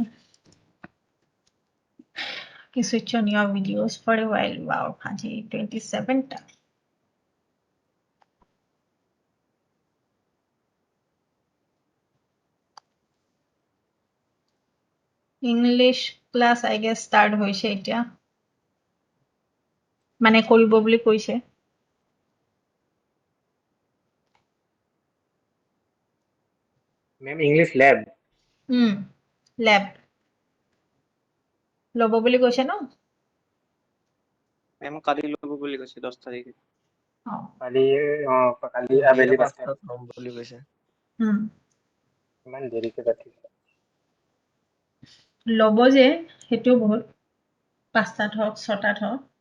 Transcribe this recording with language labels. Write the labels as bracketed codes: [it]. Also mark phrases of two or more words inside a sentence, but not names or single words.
[en] Okay, switch on your videos for a while. [as] Wow, Haji 27 ta. [en] English class I guess start [as] হৈছে এতিয়া, মানে কৰিব বুলি কৈছে. [en] Ma'am, English lab. [as] ল্যাব ল'ব বুলি কৈছে ন? মেম কালি ল'ব বুলি কৈছে 10 তাৰিখে। কালি কালি আবেলি 5টাত ল'ম বুলি কৈছে। ইমান দেৰিকে পাতিছে। ল'ব যে সেইটো বহুত, 5টাত হওক 6টাত হওক।